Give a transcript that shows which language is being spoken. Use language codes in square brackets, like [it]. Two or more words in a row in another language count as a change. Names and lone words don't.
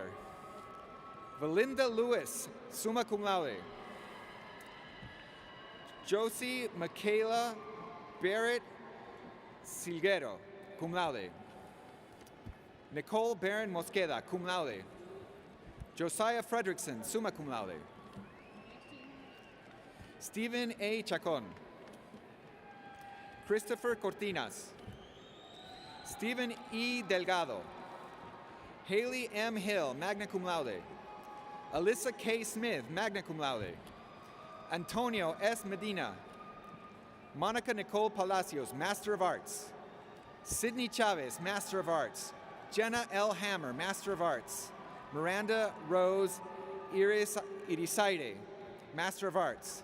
[en] Valinda Lewis, [la] summa cum laude. [en] Josie Michaela Barrett Silguero, [la] cum laude. [en] Nicole Barron Mosqueda, [la] cum laude. [en] Josiah Fredrickson, [la] summa cum laude. [en] Stephen A. Chacon. Christopher Cortinas. Stephen E. Delgado. Haley M. Hill, [la] magna cum laude. [en] Alyssa K. Smith, [la] magna cum laude. [en] Antonio S. Medina. Monica Nicole Palacios, Master of Arts. Sydney Chavez, Master of Arts. Jenna L. Hammer, Master of Arts. Miranda Rose Irisaide, Master of Arts.